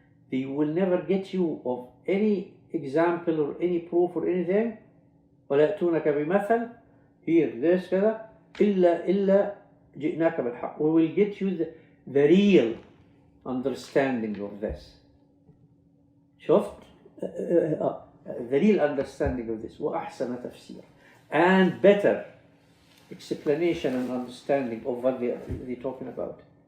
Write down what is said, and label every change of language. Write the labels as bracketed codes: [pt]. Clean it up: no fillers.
[en] They will never get you of any example or any proof or anything. [ar] وَلَا يَأْتُونَكَ بِمَثَلٍ, [en] here, this, [ar] كذا, إِلَّا جِئْنَاكَ بِالْحَقِّ. [en] We will get you the real understanding of this. [ar] شفت? [en] The real understanding of this. [ar] وَأَحْسَنَ تَفْسِيرًا. [en] And better explanation and understanding of what they're talking about.